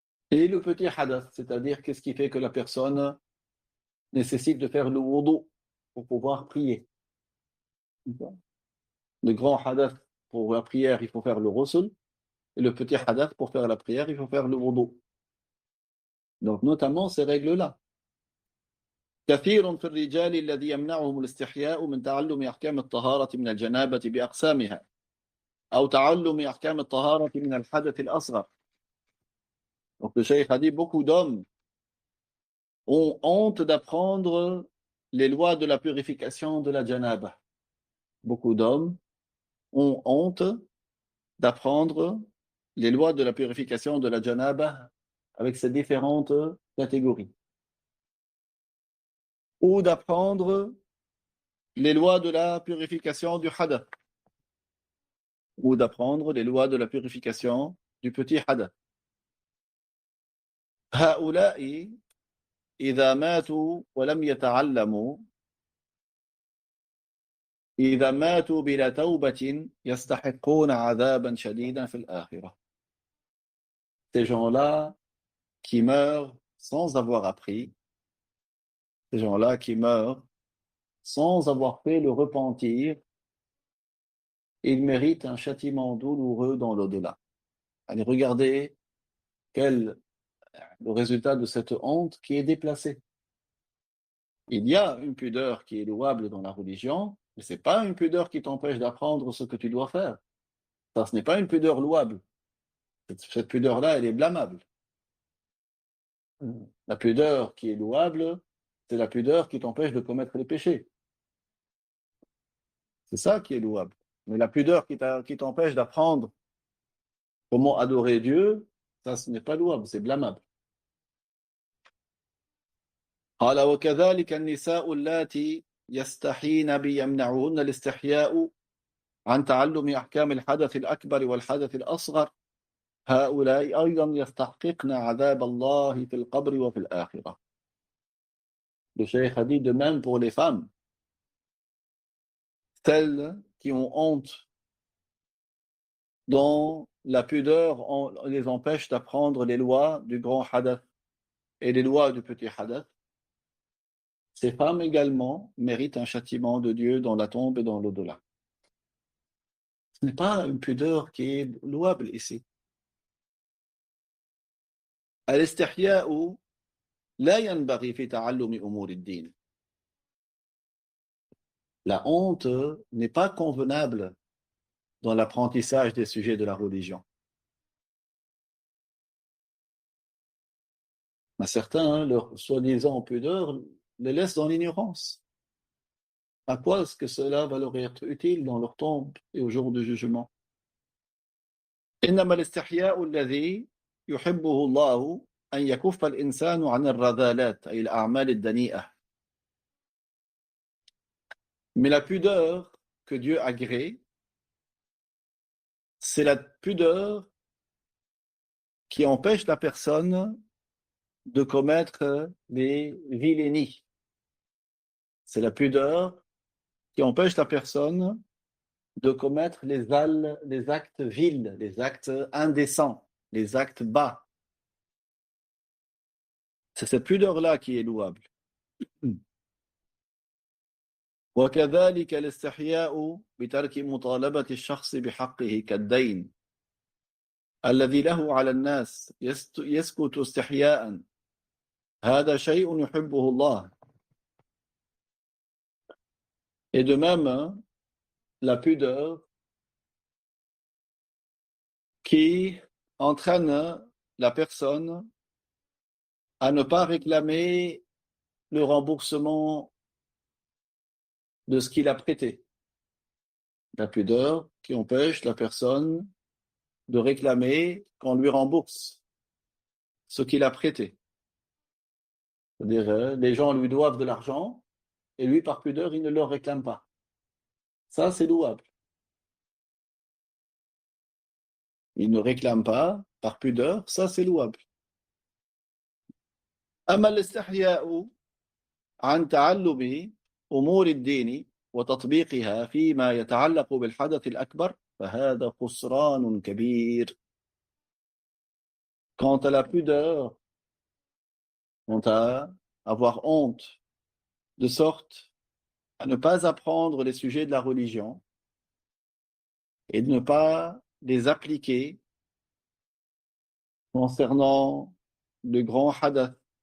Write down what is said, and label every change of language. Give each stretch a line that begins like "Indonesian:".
French: Et le petit hadath, c'est-à-dire qu'est-ce qui fait que la personne nécessite de faire le wudu pour pouvoir prier? Le grand hadath pour la prière, il faut faire le ghusl, et le petit hadath pour faire la prière, il faut faire le wudu. Donc notamment ces règles-là.
Arabic: كثير في الرجال الذي يمنعهم الاستحياء من تعلم أحكام الطهارة من الجنابة بأقسامها أو تعلم أحكام الطهارة من الحدث الأصغر.
French: Donc le cheikh a dit beaucoup d'hommes ont honte d'apprendre les lois de la purification de la janaba. Beaucoup d'hommes ont honte d'apprendre les lois de la purification de la janaba avec ses différentes catégories. Ou d'apprendre les lois de la purification du hadath. Ou d'apprendre les lois de la purification du petit hadath.
Arabic: هؤلاء إذا ماتوا ولم يتعلموا إذا ماتوا بلا توبة يستحقون عذابا شديدا في الآخرة.
French: Ces gens-là qui meurent sans avoir appris, ces gens-là qui meurent sans avoir fait le repentir, ils méritent un châtiment douloureux dans l'au-delà. Allez, regardez quel le résultat de cette honte qui est déplacée. Il y a une pudeur qui est louable dans la religion, mais ce n'est pas une pudeur qui t'empêche d'apprendre ce que tu dois faire. Ça, ce n'est pas une pudeur louable. Cette pudeur-là, elle est blâmable. La pudeur qui est louable, c'est la pudeur qui t'empêche de commettre les péchés. C'est ça qui est louable. Mais la pudeur qui t'empêche d'apprendre comment adorer Dieu, ça, ce n'est pas louable, c'est blâmable.
Arabic: قال وكذلك النساء اللاتي يستحين بيمنعهن الاستحياء عن تعلم أحكام الحدث الأكبر والحدث الأصغر هؤلاء أيضا يستحققن عذاب الله في القبر وفي الآخرة.
French: Le cheikh a dit de même pour les femmes, celles qui ont honte, dont la pudeur les empêche d'apprendre les lois du grand hadath et les lois du petit hadath, ces femmes également méritent un châtiment de Dieu dans la tombe et dans l'au-delà. Ce n'est pas une pudeur qui est louable ici.
Arabic: الاستحياء لا ينبغي في تعلم أمور الدين.
French: La honte n'est pas convenable dans l'apprentissage des sujets de la religion. Mais certains, leur soi-disant pudeur, les laissent dans l'ignorance. À quoi est-ce que cela va leur être utile dans leur tombe et au jour du jugement?
Arabic: إنما الاستحياء الذي يحبه الله أن يكف الإنسان عن الرذالات أي الأعمال الدنيئة.
French: Mais la pudeur que Dieu agrée, c'est la pudeur qui empêche la personne de commettre des vilainies. C'est la pudeur qui empêche la personne de commettre les actes vils, les actes indécents, les actes bas. C'est cette pudeur-là qui est louable.
Arabic: وكذلك الاستحياء بترك مطالبة الشخص بحقه كالدين الذي له على الناس يسكت استحياء هذا شيء يحبه الله.
French: Et de même, la pudeur qui entraîne la personne à ne pas réclamer le remboursement de ce qu'il a prêté. La pudeur qui empêche la personne de réclamer qu'on lui rembourse ce qu'il a prêté. C'est-à-dire, les gens lui doivent de l'argent et lui, par pudeur, il ne leur réclame pas. Ça, c'est louable. Il ne réclame pas par pudeur, ça, c'est louable.
Arabic: أما الاستحياء عن تعلم أمور الدين وتطبيقها فيما يتعلق بالحدث الأكبر فهذا خسران كبير.
French: Quant à la pudeur, quant à avoir honte, de sorte à ne pas apprendre les sujets de la religion et de ne pas les appliquer concernant le grand hadath.